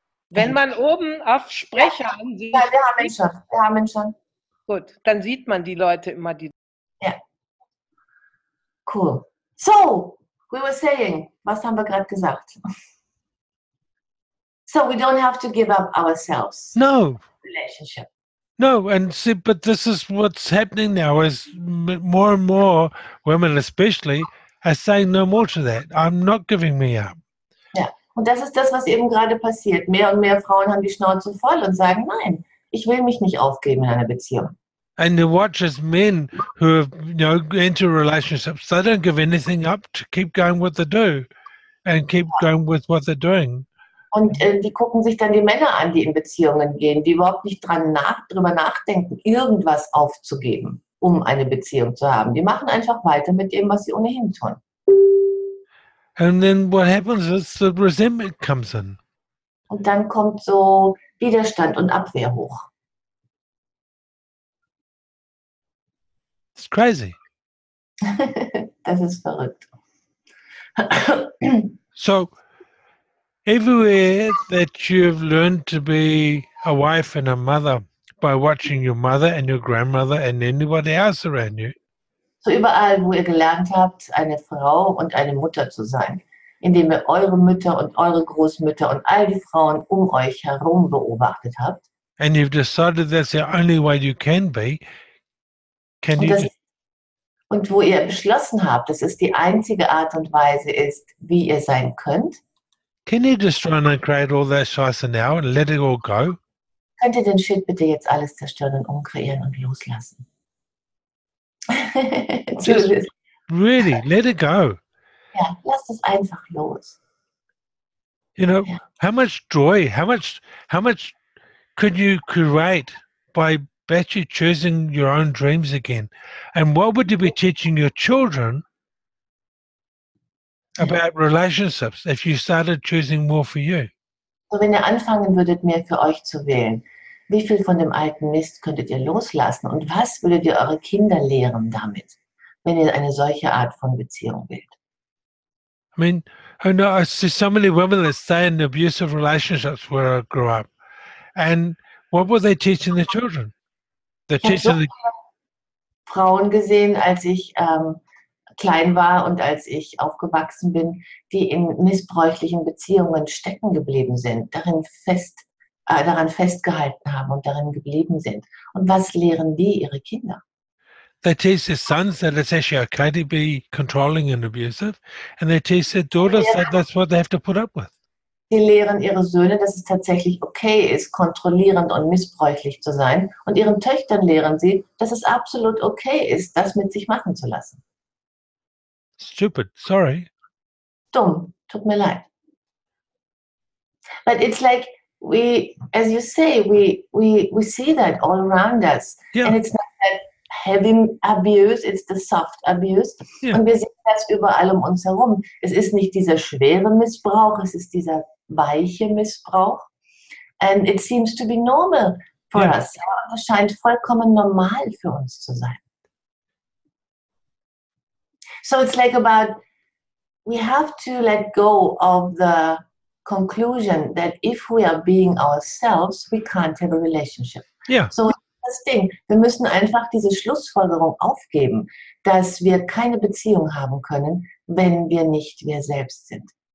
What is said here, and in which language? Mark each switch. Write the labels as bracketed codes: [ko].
[de] Wenn man oben auf Sprecher ansieht, Ja, wir haben ihn schon. Wir haben ihn schon. gut, dann sieht man die Leute immer, die. [en] Cool. So, we were saying, [de] was haben wir gerade gesagt? [en] So we don't have to give up ourselves. no. Relationship. No, and see, but this is what's happening now is more and more women especially are saying no more to that. I'm not giving me up. [de] Ja, und das ist das, was eben gerade passiert. Mehr und mehr Frauen haben die Schnauze voll und sagen, nein, ich will mich nicht aufgeben in einer Beziehung. [en] And you watch as men who have, enter relationships, they don't give anything up to keep going what they do and keep going with what they're doing. [de] Und die gucken sich dann die Männer an, die in Beziehungen gehen, die überhaupt nicht drüber nachdenken, irgendwas aufzugeben, um eine Beziehung zu haben. Die machen einfach weiter mit dem, was sie ohnehin tun. [en] And then what happens is the resentment comes in. [de] Und dann kommt so Widerstand und Abwehr hoch. [en] It's crazy. [de] Das ist verrückt. [en] So everywhere that you've learned to be a wife and a mother by watching your mother and your grandmother and anybody else around you, [de] So überall, wo ihr gelernt habt, eine Frau und eine Mutter zu sein, indem ihr eure Mütter und eure Großmütter und all die Frauen um euch herum beobachtet habt. [en] and you've decided that's the only way you can be, can [de] Und, [en] you just, [de] und wo ihr beschlossen habt, dass es die einzige Art und Weise ist, wie ihr sein könnt, [en] try and create all that shisa now and let it all go? [de] könnt ihr den Shit bitte jetzt alles zerstören und umkreieren und loslassen. [en] Just really let it go. [de] Ja, lasst es einfach los. [en] You know, Yeah. how much joy, how much could you create by actually choosing your own dreams again? And what would you be teaching your children about relationships if you started choosing more for you? [de] So, wenn ihr anfangen würdet, mehr für euch zu wählen, wie viel von dem alten Mist könntet ihr loslassen und was würdet ihr eure Kinder lehren damit, wenn ihr eine solche Art von Beziehung wählt? [en] I mean, I know I see so many women that stay in abusive relationships where I grew up. And what were they teaching their children? They're [de] Ich habe so [en] teaching the, [de] Frauen gesehen, als ich klein war und als ich aufgewachsen bin, die in missbräuchlichen Beziehungen stecken geblieben sind, daran festgehalten haben und darin geblieben sind. Und was lehren die ihre Kinder? [en] they teach their sons that it's actually okay to be controlling and abusive, and they teach their daughters that that's what they have to put up with. [de] Sie lehren ihre Söhne, dass es tatsächlich okay ist, kontrollierend und missbräuchlich zu sein. Und ihren Töchtern lehren sie, dass es absolut okay ist, das mit sich machen zu lassen. [en] Stupid, sorry. [de] Dumm. Tut mir leid. [en] But it's like we, as you say, we see that all around us. Yeah. And it's not that heavy abuse, it's the soft abuse. Yeah. [de] Und wir sehen das überall um uns herum. Es ist nicht dieser schwere Missbrauch, es ist dieser weiche Missbrauch. [en] And it seems to be normal for Yeah. us. [de] Ja, es scheint vollkommen normal für uns zu sein. [en] So it's like about, we have to let go of the conclusion that if we are being ourselves, we can't have a relationship. Yeah. [de] So das Ding, wir müssen einfach diese Schlussfolgerung aufgeben, dass wir keine Beziehung haben können, wenn wir nicht wir selbst sind.